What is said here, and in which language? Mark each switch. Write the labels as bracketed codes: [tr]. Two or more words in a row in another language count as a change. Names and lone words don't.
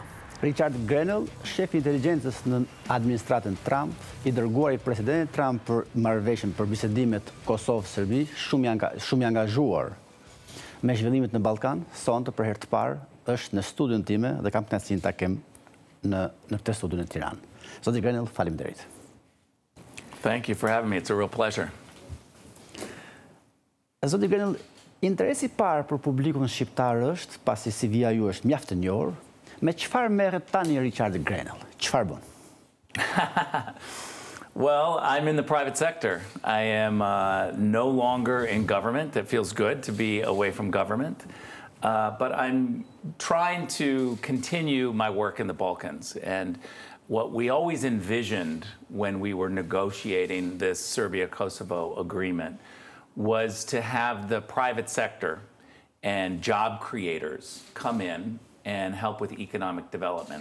[sq] Richard Grenell, shef i inteligjencës në administratën Trump, i dërguar i presidentit Trump për marrëveshjen për bisedimet Kosovë-Serbi, shumë i angazhuar me zhvillimet në Ballkan, sonte për herë të parë është në studion time dhe kam kënaqësinë ta kem në këtë studion në Tiranë. Zoti Grenell, faleminderit. [en] Thank you for having me. It's a real pleasure. [sq] Zoti Grenell, interesi i parë për publikun shqiptar është, pasi CV-ja ju është mjaft e njohur, me çfarë merret tani Richard Grenell? Çfarë bën? [en] Well, I'm in the private sector. I am no longer in government. It feels good to be away from government. But I'm trying to continue my work in the Balkans. And what we always envisioned when we were negotiating this Serbia-Kosovo agreement was to have the private sector and job creators come in and help with economic development.